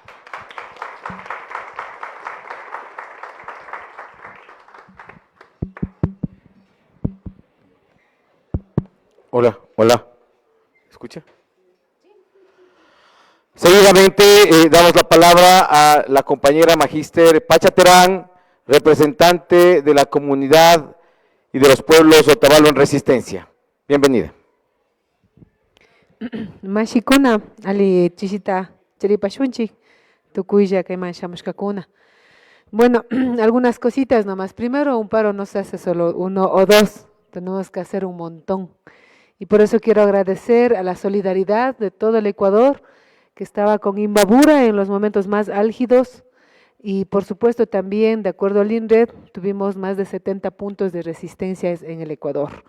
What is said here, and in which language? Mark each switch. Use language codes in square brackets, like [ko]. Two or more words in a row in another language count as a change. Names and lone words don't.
[es] Hola, hola. ¿Escucha? Seguidamente damos la palabra a la compañera magíster Pacha Terán, representante de la comunidad y de los pueblos Otavalo en Resistencia. Bienvenida. [qu] Mashikuna, ali chichita cheripashunchi, tukuya que shamushkakuna. [es] Bueno, algunas cositas nomás. Primero, un paro no se hace solo uno o dos, tenemos que hacer un montón. Y por eso quiero agradecer a la solidaridad de todo el Ecuador, que estaba con Imbabura en los momentos más álgidos, y por supuesto también, de acuerdo al INRED, tuvimos más de 70 puntos de resistencia en el Ecuador.